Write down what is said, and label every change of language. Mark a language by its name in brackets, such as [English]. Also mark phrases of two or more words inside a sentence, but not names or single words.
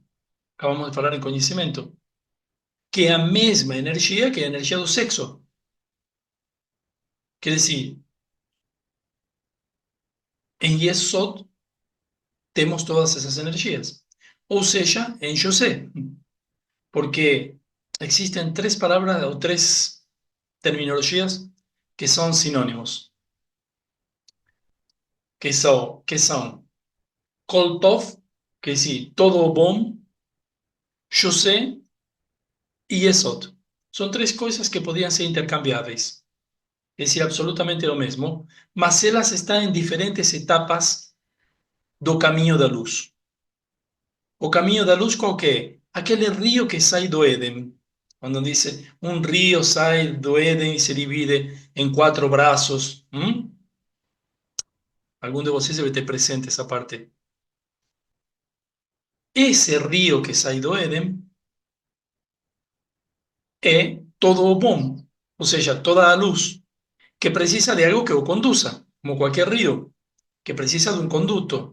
[Portuguese] Acabamos de falar em conhecimento. Que é a mesma energia que a energia do sexo. Quer dizer, em Yesod temos todas essas energias. Ou seja, em José. [Spanish] Porque existen tres palabras o tres terminologías que son sinónimos, que son Kol Tov, que es decir, [Portuguese] todo bom, [Spanish] José y Yesod. Son tres cosas que podían ser intercambiáveis, es decir, absolutamente lo mismo, [Portuguese] mas elas [Spanish] están en diferentes etapas [Portuguese] do caminho da luz. O caminho da luz qual que é? Aquele rio que sai do Éden. [Spanish] Quando dice, un río [Portuguese] sai do Éden [Spanish] y se divide en 4 brazos. [Portuguese] Algum de vocês deve ter presente essa parte. Esse rio que sai do Éden é todo o bom, ou seja, toda a luz, que precisa de algo que o conduza, como qualquer rio, que precisa de um conduto.